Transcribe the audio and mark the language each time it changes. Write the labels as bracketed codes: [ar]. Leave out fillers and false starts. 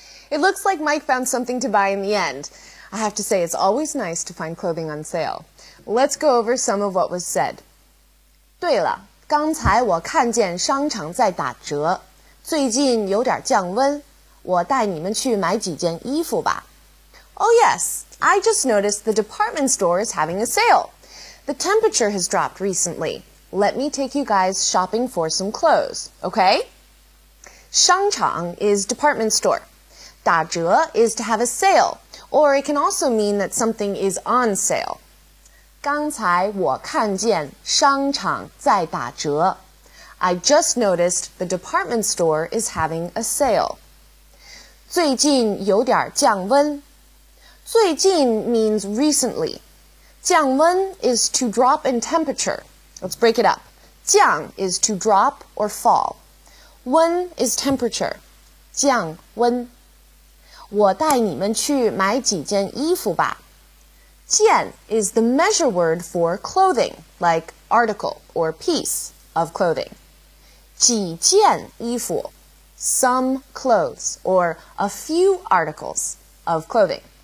[en] It looks like Mike found something to buy in the end. I have to say, it's always nice to find clothing on sale. Let's go over some of what was said. [zh] 对了，刚才我看见商场在打折，最近有点降温，我带你们去买几件衣服吧。 [en] Oh yes, I just noticed the department store is having a sale. The temperature has dropped recently. Let me take you guys shopping for some clothes, okay? 商场 is department store. 打折 is to have a sale, or it can also mean that something is on sale. [zh] 刚才我看见商场在打折. [en] I just noticed the department store is having a sale. [zh] 最近有点降温. [en] 最近 means recently. 降温 is to drop in temperature. Let's break it up. 降 is to drop or fall. 温 is temperature. 降温。 [zh] 我带你们去买几件衣服吧。 [en] 件 is the measure word for clothing, like article or piece of clothing. 几件衣服 some clothes or a few articles of clothing.